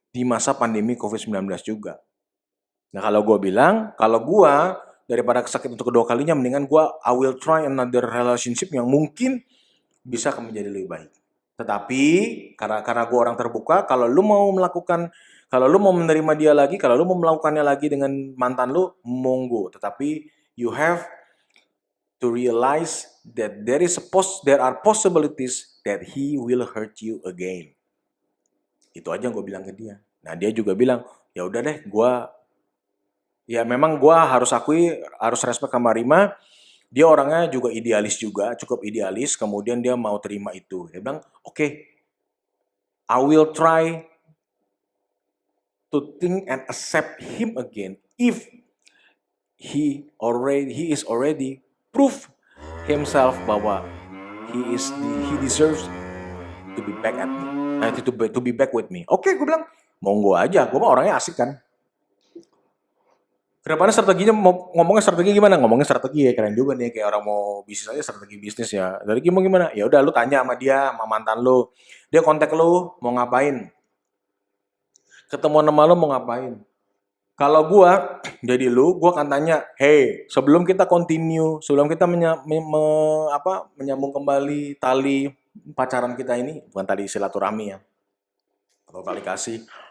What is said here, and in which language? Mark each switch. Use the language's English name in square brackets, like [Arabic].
[Indonesian] Di masa pandemi COVID-19 juga. Nah kalau gue bilang, kalau gue daripada sakit untuk kedua kalinya, mendingan gue [English] I will try another relationship [Indonesian] yang mungkin bisa menjadi lebih baik. Tetapi karena gue orang terbuka, kalau lu mau menerima dia lagi, kalau lu mau melakukannya lagi dengan mantan lu, monggo. Tetapi [English] you have to realize that there are possibilities that he will hurt you again. [Indonesian] Itu aja yang gue bilang ke dia. Nah dia juga bilang, ya udah deh, ya memang gue harus respect sama Rima. Dia orangnya juga idealis juga, cukup idealis. Kemudian dia mau terima itu. Dia bilang, [English] okay, I will try to think and accept him again if he is already proof himself bahwa he deserves to be back at me, to be back with me. [Indonesian] Oke, gue bilang monggo aja, gue mah orangnya asik kan. Kedepannya strateginya, ngomongnya strategi gimana? Ngomongnya strategi ya, keren juga nih, kayak orang mau bisnis aja strategi bisnis ya. Dari mau gimana? Ya udah lu tanya sama dia, sama mantan lu. Dia kontak lu mau ngapain? Ketemu sama lu mau ngapain? Kalau gua jadi lu, gua akan tanya, [English] hey, [Indonesian] sebelum kita continue, sebelum kita menyambung kembali tali pacaran kita ini, bukan tali silaturahmi ya, atau tali kasih.